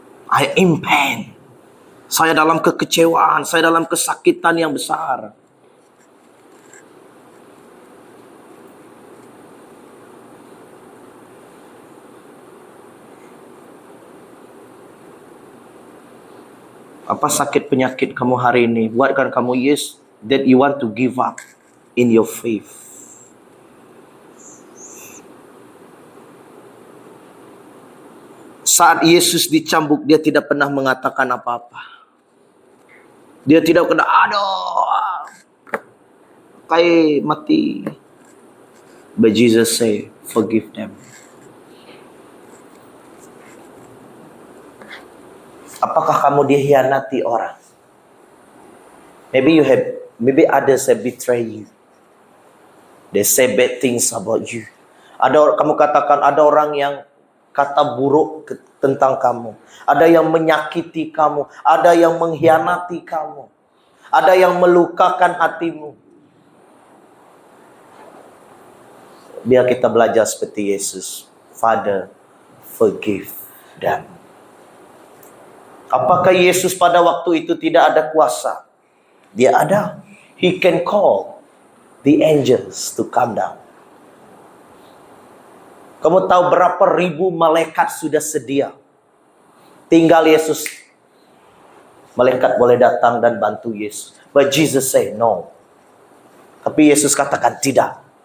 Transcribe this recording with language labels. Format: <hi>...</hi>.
<en>I am pain.</en> <ms>Saya dalam kekecewaan, saya dalam kesakitan yang besar. Apa sakit penyakit kamu hari ini? Buatkan kamu</ms> <en>yes that you want to give up in your faith.</en> <ms>Saat Yesus dicambuk, dia tidak pernah mengatakan apa-apa. Dia tidak kena, aduh, kayak mati.</ms> <en>But Jesus say, forgive them.</en> <ms>Apakah kamu dikhianati orang?</ms> <en>Maybe others have betrayed you. They say bad things about you.</en> <ms>Kamu katakan ada orang yang kata buruk tentang kamu. Ada yang menyakiti kamu. Ada yang mengkhianati kamu. Ada yang melukakan hatimu. Biar kita belajar seperti Yesus.</ms> <en>Father, forgive them.</en> <ms>Apakah Yesus pada waktu itu tidak ada kuasa? Dia ada.</ms> <en>He can call the angels to come down.</en> <ms>Kamu tahu berapa ribu malaikat sudah sedia? Tinggal Yesus. Malaikat boleh datang dan bantu Yesus.</ms> <en>But Jesus say no.</en> <ms>Tapi Yesus katakan tidak.</ms>